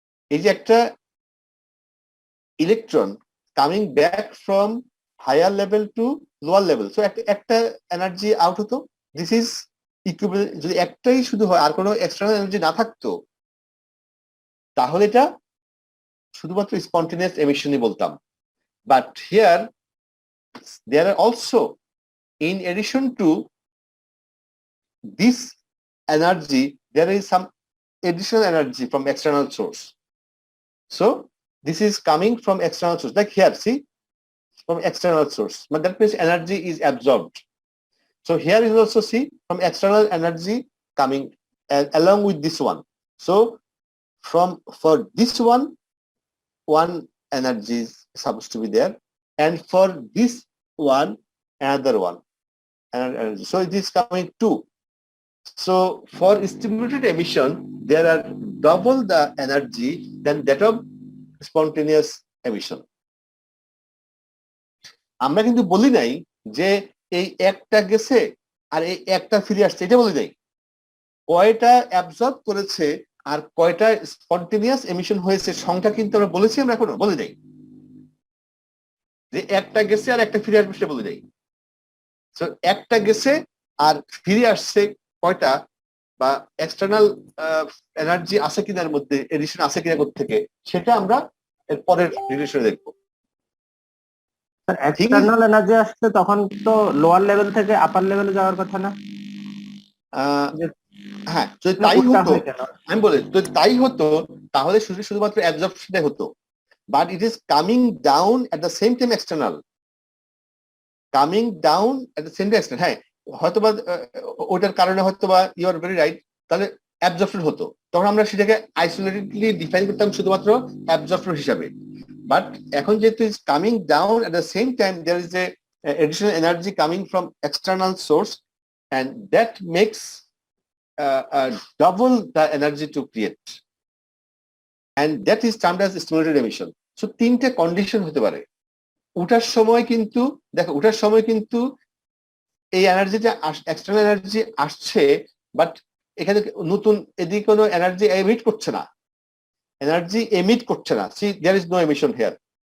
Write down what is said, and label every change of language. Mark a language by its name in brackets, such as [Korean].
[Bangla] এই যে একটা electron [English] coming back from higher level to lower level, so [Bangla] একটা এনার্জি আউট হতো। [English] This is equivalent. [Bangla] যদি একটাই শুধু হয় আর কোনো এক্সটার্নাল এনার্জি না থাকতো তাহলে এটা শুধুমাত্র স্পন্টেনিয়াস এমিশনই বলতাম। [English] But here there are also, in addition to this energy, there is some additional energy from external source. So this is coming from external source, like here, see, from external source, but that means energy is absorbed. So here you also see from external energy coming along with this one. So for this one energy is supposed to be there, and for this one another one, and so it is coming two. So for stimulated emission there are double the energy than that of spontaneous emission. [Bangla] আমরা কিন্তু বলি নাই যে এই একটা গেছে আর এই একটা ফিরে আসছে, এটা বলি নাই। কয়টা অ্যাবজর্ব করেছে আর কয়টা স্পন্টেনিয়াস এমিশন হয়েছে সংখ্যা কিন্তু আমরা বলেছি, আমরা এখনো বলি নাই যে একটা গেছে আর একটা ফিরে আসবে, সেটা বলি নাই। সো একটা গেছে আর ফিরে আসছে কয়টা, বা এক্সটার্নাল এনার্জি আছে কিনার মধ্যে, এডিশন আছে কিনা থেকে, সেটা আমরা এর পরের রিলেশনে দেখবো। এক্সটার্নাল এনার্জি আসছে তখন তো লোয়ার লেভেল থেকে আপার লেভেলে যাওয়ার কথা না? হ্যাঁ, যদি তাই হতো, আমি বলি যদি তাই হতো তাহলে শুধুমাত্র অ্যাবজর্পশনটাই হতো, [English] But it is coming down at the same time external, coming down at the same time external. [Bangla] হ্যাঁ, হয়তোবা ওটার কারণে হয়তোবা [English] you are very right, [Bangla] তাহলে অ্যাবজর্পশন হতো, তখন আমরা সেটাকে আইসোলেটেডলি ডিফাইন করতাম শুধুমাত্র অ্যাবজর্পশন হিসাবে। [English] but [Bangla] এখন যেহেতু [English] Is coming down at the same time there is a additional energy coming from external source, and that makes double the energy to create, and that is termed as stimulated emission. [Bangla] So তিনটে condition হতে পারে। ওঠার সময় কিন্তু দেখো, ওঠার সময় কিন্তু এই এনার্জিটা এক্সটার্নাল এনার্জি আসছে, বাট এখানে নতুন এদিকে কোনো এনার্জি এমিট করছে না, এনার্জি এমিট করছে না। [English] See there is no emission here.